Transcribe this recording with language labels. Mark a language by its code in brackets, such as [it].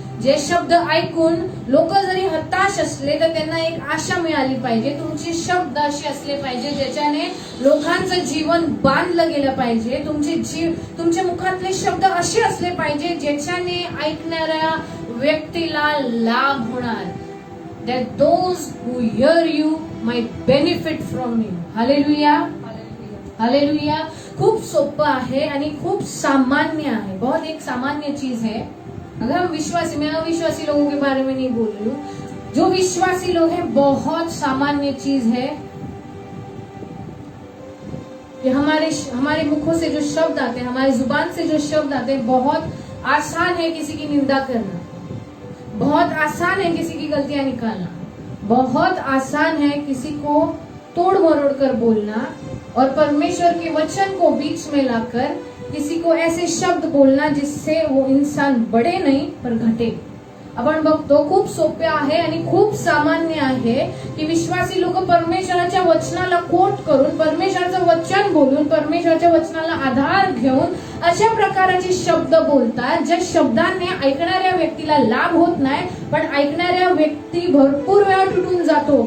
[mr] जे शब्द ऐकून लोक जरी हताश असले तर त्यांना एक आशा मिळाली पाहिजे. तुमचे शब्द असे असले पाहिजे ज्याच्याने लोकांचं जीवन बांधलं गेलं पाहिजे. तुमच्या मुखातले शब्द असे असले पाहिजे ज्याच्याने ऐकणाऱ्या व्यक्तीला लाभ होणार. [en] That those who hear you might benefit from you. [mr] Hallelujah. Hallelujah. खूप सोपं आहे आणि खूप सामान्य आहे. [hi] बहुत एक सामान्य चीज है. अगर हम विश्वासी, मैं अविश्वासी लोगों के बारे में नहीं बोल रही हूँ, जो विश्वासी लोग हैं बहुत सामान्य चीज है कि हमारे मुखों से जो शब्द आते हैं, हमारी जुबान से जो शब्द आते हैं, बहुत आसान है किसी की निंदा करना, बहुत आसान है किसी की गलतियां निकालना, बहुत आसान है किसी को तोड़ मरोड़ कर बोलना और परमेश्वर के वचन को बीच में लाकर किसी को ऐसे शब्द बोलना जिससे वो इंसान बढे नाही पर घटे. [mr] आपण बघतो खूप सोपे आहे आणि खूप सामान्य आहे की विश्वासी लोक परमेश्वराच्या वचनाला कोट करून, परमेश्वराचं वचन बोलून, परमेश्वराच्या वचनाला आधार घेऊन अशा प्रकारचे शब्द बोलतात ज्या शब्दांनी ऐकणाऱ्या व्यक्तीला लाभ होत नाही, पण ऐकणाऱ्या व्यक्ती भरपूर वेळा तुटून जातो.